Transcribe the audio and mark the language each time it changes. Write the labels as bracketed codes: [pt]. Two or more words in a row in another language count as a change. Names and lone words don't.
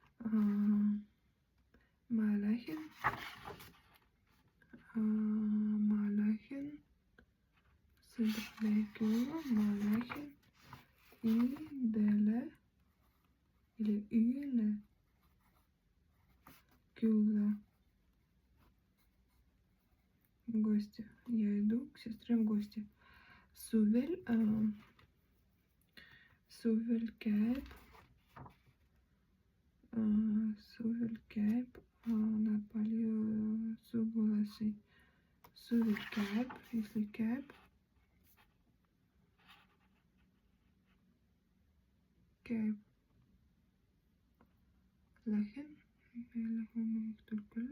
[et] ma lähen külla, ma lähen üle külla [ru] в гости. Я иду к сестре в гости. [et] Suvel käib nad palju sugulasi. Suvel käib, если käib. Lähen, me läheme õhtul külla.